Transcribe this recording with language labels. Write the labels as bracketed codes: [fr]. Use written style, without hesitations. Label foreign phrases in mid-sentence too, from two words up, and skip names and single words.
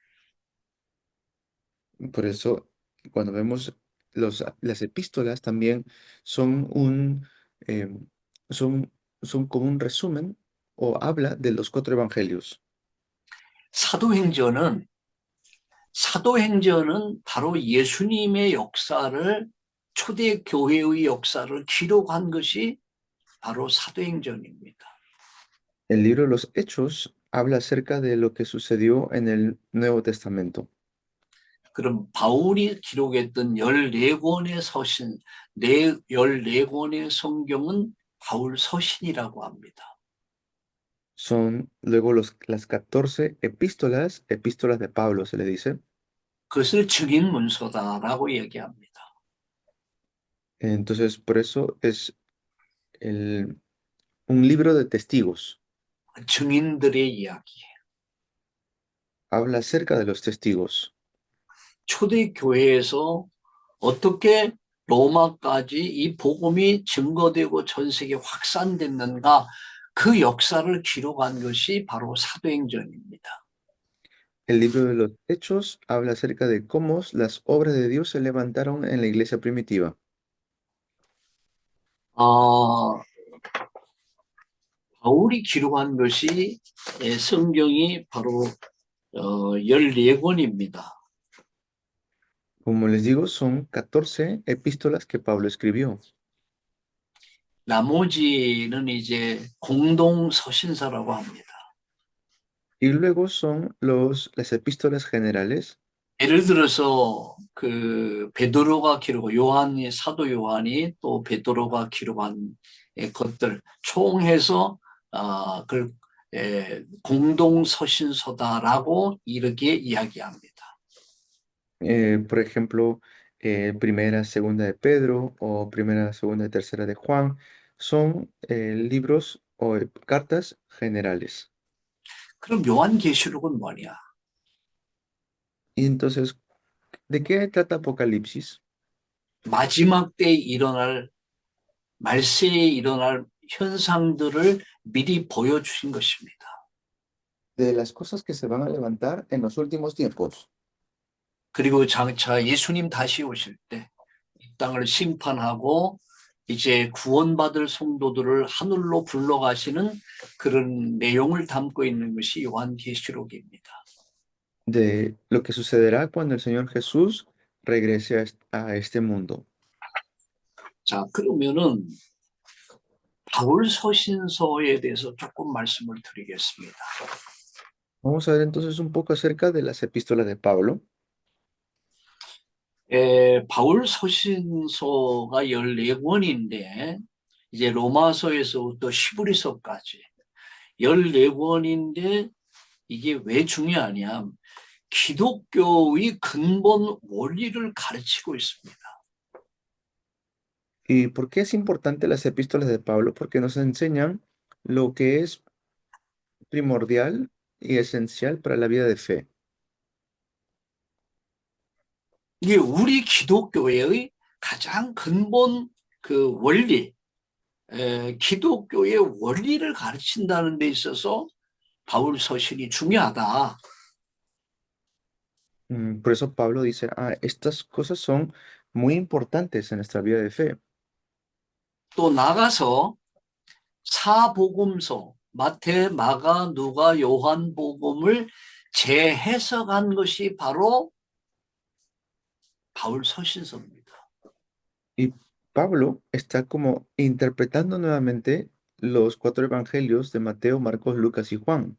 [es] Por eso, cuando vemos las epístolas también son son como un resumen o habla de los 4 evangelios. [ko] 사도행전은 바로 예수님의 역사를, 초대 교회의 역사를 기록한 것이 바로 사도행전입니다. [es] El libro de los Hechos habla acerca de lo que sucedió en el Nuevo Testamento. [ko] 그럼 바울이 기록했던 14권의 서신, 14권의 성경은 바울 서신이라고 합니다. [es] Son luego las 14 epístolas de Pablo se le dice. [ko] 그것을 증인 문서다라고 얘기합니다. [es] Entonces, por eso es un libro de testigos. [ko] 증인들의 이야기. [es] Habla acerca de los testigos. [ko] 초대 교회에서 어떻게 로마까지 이 복음이 증거되고 전 세계에 확산됐는가, 그 역사를 기록한 것이 바로 사도행전입니다. [es] El libro de los Hechos habla acerca de cómo las obras de Dios se levantaron en la iglesia primitiva. [ko] 바울이 기록한 것이 성경이 바로 14권입니다. [es] Como les digo, son 14 epístolas que Pablo escribió. [ko] 나머지는 이제 공동 서신서라고 합니다. [es] Y luego son las epístolas generales. [ko] 예를 들어서 그 베드로가 기록, 사도 요한이 또 베드로가 기록한 것들 총해서 그 공동 서신서다라고 이렇게 이야기합니다. [es] Por ejemplo, primera, segunda de Pedro o primera, segunda y tercera de Juan, son libros o cartas generales. [ko] 그럼 요한계시록은 뭐냐? [es] Y entonces, ¿de qué trata Apocalipsis? [ko] 마지막 때에 일어날 말세에 일어날 현상들을 미리 보여주신 것입니다. [es] De las cosas que se van a levantar en los últimos tiempos. [ko] 그리고 장차 예수님 다시 오실 때 이 땅을 심판하고 이제 구원받을 성도들을 하늘로 불러가시는 그런 내용을 담고 있는 것이 요한계시록입니다. [es] De lo que sucederá cuando el Señor Jesús regrese a este mundo. [ko] 자, 그러면은 바울 서신서에 대해서 조금 말씀을 드리겠습니다. [es] Vamos a ver entonces un poco acerca de las epístolas de Pablo. [ko] 바울 서신서가 14권인데 이제 로마서에서부터 히브리서까지 14권인데 이게 왜 중요하냐? 기독교의 근본 원리를 가르치고 있습니다. [es] ¿Y por qué es importante las epístolas de Pablo? Porque nos enseñan lo que es primordial y esencial para la vida de fe. [ko] 이게 우리 기독교의 가장 근본 그 원리, 기독교의 원리를 가르친다는 데 있어서 바울 서신이 중요하다. [es] Por eso Pablo dice, estas cosas son muy importantes en nuestra vida de fe. [ko] 또 나가서 사복음서, 마태, 마가, 누가, 요한 복음을 재해석한 것이 바로 바울 서신서입니다. [es] Y Pablo está como interpretando nuevamente los 4 evangelios de Mateo, Marcos, Lucas y Juan.